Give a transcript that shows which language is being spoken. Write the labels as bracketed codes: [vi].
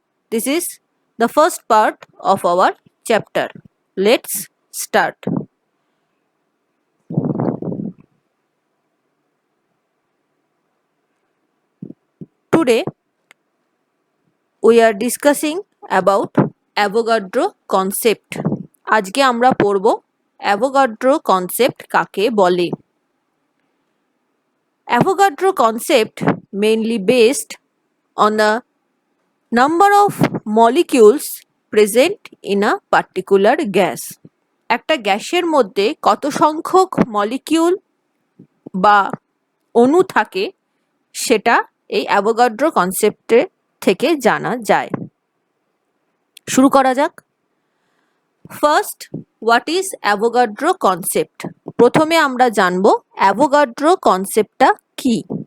[en] This is the first part of our chapter. Let's start. Today we are discussing about Avogadro concept. [bn] আজকে আমরা পড়ব Avogadro concept কাকে বলে। [en] Avogadro concept mainly based on the number of molecules present in a particular gas. [bn] একটা গ্যাসের মধ্যে কত সংখ্যক মলিকিউল বা অণু থাকে সেটা এই অ্যাভোগাড্রো কনসেপ্টে থেকে জানা যায়। শুরু করা যাক। [en] First, what is Avogadro concept? [bn] প্রথমে আমরা জানব অ্যাভোগাড্রো কনসেপ্টটা কি।